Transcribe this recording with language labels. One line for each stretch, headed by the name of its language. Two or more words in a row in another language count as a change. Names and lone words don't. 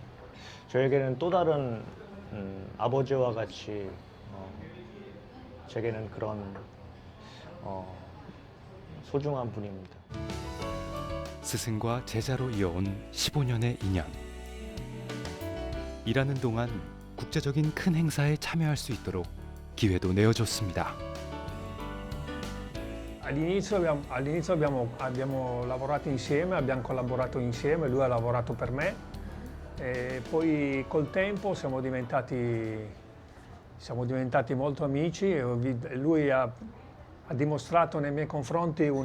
Korean: 저에게는 또 다른 아버지와 같이 제게는 그런 소중한 분입니다. 스승과 제자로 이어온 15년의 인연. 일하는 동안 국제적인 큰 행사에 참여할 수 있도록 기회도 내어줬습니다.
Italian: All'inizio abbiamo lavorato insieme, abbiamo collaborato insieme, lui ha lavorato per me e poi col tempo siamo diventati molto amici e lui ha dimostrato nei miei confronti